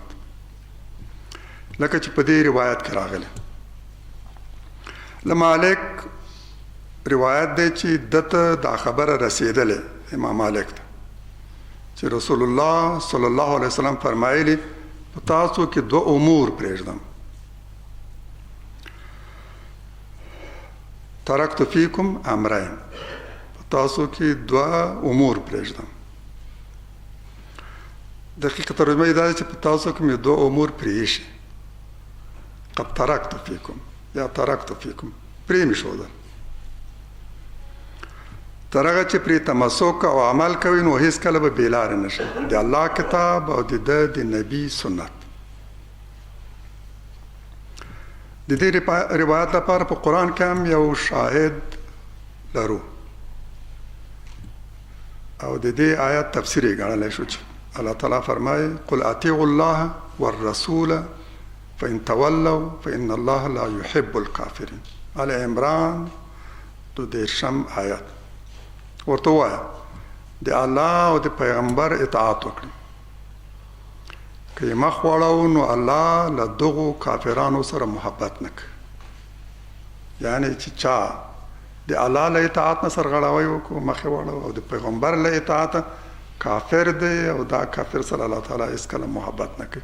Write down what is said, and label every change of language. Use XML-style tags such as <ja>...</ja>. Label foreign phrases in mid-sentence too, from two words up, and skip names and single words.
<ps>لکه چې په دې روایت کې راغلی له مالک روایت دی چې دته دا خبره رسېدلې امام مالک ته چې رسول الله</ps> <ar>صلی الله علیه وسلم</ar> <ps>فرمایلی په تاسو کې 2 امور پرېږدم،</ps> <ar>ترکت فیکم امرین،</ar> <ps>په تاسو کې 2 امور پرېږدم. دقیقه ترجمه یې دا چې په تاسو کې مې 2 امور پرېښي،</ps> <ar>قد ترکت فیکم یا ترکت فیکم،</ar> <ps>پرې مې ښودل. تر هغه چې پرې تمسک او عمل کوي نو هېڅکله به بېلارې نه شي، د الله کتاب او د نبي سنت. د دې روایت لپاره په قرآن کې هم یو شاهد لرو او د دې آیت تفسیر یې ګڼلی شو چې الله تعالی فرمایي</ps> <ar>قل اطیعوا الله والرسول فإن تولوا فإن الله لا يحب الكافرين.</ar> <ps>آل عمران 2 آیت. ورته ووایه د الله او د پیغمبر اطاعت وکړي، که یې مخ واړو نو الله له دغو کافرانو سره محبت نه کوي. یعنی چې چا د الله له اطاعت نه سرغړاوی وکړو، مخ یې واړو، او د پیغمبر له اطاعت کافر دی، او دا کافر سره الله تعالی هیڅکله محبت نه کوي.</ps>